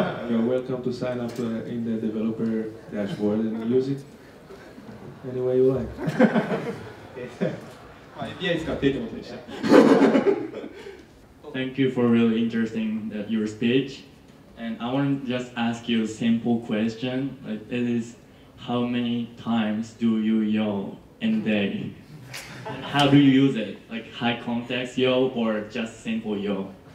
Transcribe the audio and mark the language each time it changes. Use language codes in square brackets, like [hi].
[en] You're welcome to sign up in the developer dashboard and use it any way you like. [ja] API 使ってってことでした。 [en] Thank you for really interesting your speech. And I want to just ask you a simple question. It is, how many times do you yo in a day? How do you use it? Like high context yo or just simple yo?